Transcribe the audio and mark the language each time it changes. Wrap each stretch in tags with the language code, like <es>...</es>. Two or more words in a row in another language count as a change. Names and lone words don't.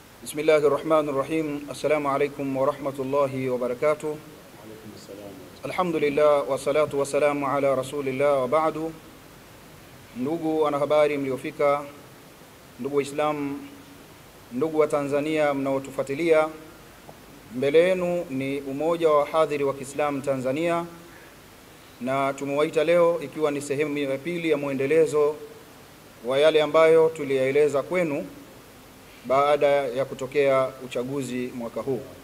<ar>بسم الله الرحمن الرحيم. السلام عليكم ورحمة الله وبركاته. الحمد لله والصلاة والسلام على رسول الله وبعد.</ar> <sw>Ndugu wanahabari mliofika, ndugu Waislamu, ndugu wa Tanzania mnaotufuatilia, mbele yenu ni umoja wa hadhiri wa Kiislamu Tanzania, na tumewaita leo ikiwa ni sehemu ya pili ya muendelezo wa yale ambayo tuliyaeleza kwenu baada ya kutokea uchaguzi mwaka huu.</sw>